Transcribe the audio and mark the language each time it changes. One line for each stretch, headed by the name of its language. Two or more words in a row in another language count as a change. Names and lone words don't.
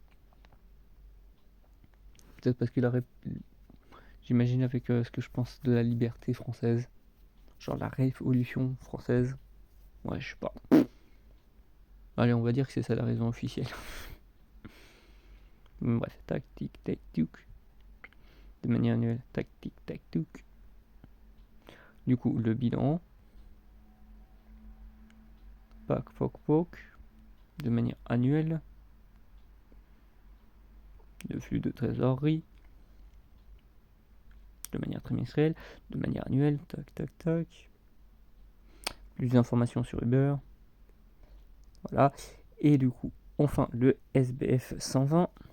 French: Peut-être parce que j'imagine avec ce que je pense de la liberté française, genre la révolution française, ouais, je sais pas. Allez, on va dire que c'est ça la raison officielle. Bref, tac, tic, tac, touc. De manière annuelle, tac, tic, tac, touc. Du coup, le bilan. Pac, poc, poc. De manière annuelle. Le flux de trésorerie. De manière trimestrielle. De manière annuelle, tac, tac, tac. Plus d'informations sur Uber. Voilà. Et du coup, enfin, le SBF 120.